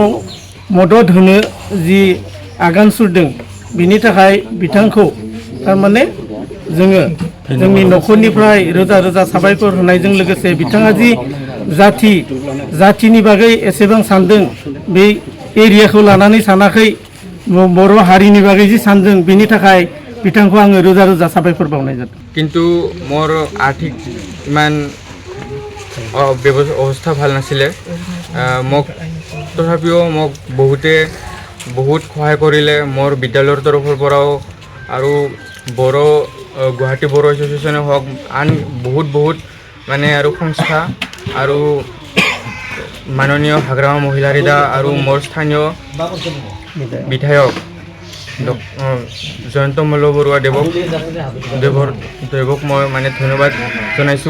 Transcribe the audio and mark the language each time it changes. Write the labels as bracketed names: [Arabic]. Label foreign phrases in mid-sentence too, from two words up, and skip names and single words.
[Bodo] मदद होनो जि आगान सुरदों बिनि थाखाय बिथांखौ थारमाने जोङो जोंनि न'खरनिफ्राय रोजा रोजा साबायखर होनायजों लोगोसे बिथाङा जि जाथिनि बागै एसेबां सानदों बे एरियाखौ लानानै सानाखै बर' हारिनि बागै जि सानदों बिनि थाखाय बिथांखौ आङो रोजा रोजा साबायखर बावनाय जादों। [Assamese] কিন্তু মোৰ আৰ্থিক ইমান অৱস্থা ভাল নাছিলে মোক তথাপিও মোক বহুত সহায় কৰিলে মোৰ বিদ্যালয়ৰ তৰফৰ পৰাও আৰু গুৱাহাটী বড়ো এছ'চিয়েশ্যনে হওক আন বহুত মানে আৰু সংস্থা আৰু মাননীয় হাগ্ৰামা মহিলাৰিদা আৰু মোৰ স্থানীয় বিধায়ক জয়ন্ত মল্ল বৰুৱা দেৱক মই মানে ধন্যবাদ জনাইছোঁ।